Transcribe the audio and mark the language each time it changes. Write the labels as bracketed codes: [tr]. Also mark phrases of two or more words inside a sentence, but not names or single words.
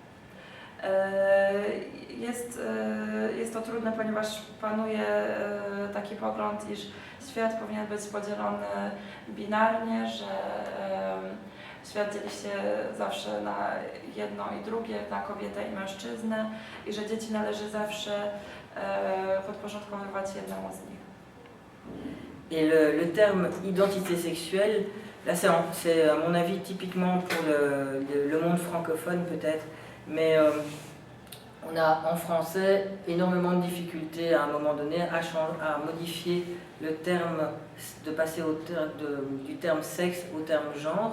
[pl] Jest to trudne, ponieważ panuje taki pogląd, iż świat powinien być podzielony binarnie, że świat dzieli się zawsze na jedno i drugie, na kobietę i mężczyznę i że dzieci należy zawsze podporządkowywać jednemu z nich. [fr] Et le terme identité sexuelle, là c'est à mon avis typiquement pour le monde francophone peut-être, mais on a en français énormément de difficultés à un moment donné à modifier le terme, de passer du terme sexe au terme genre.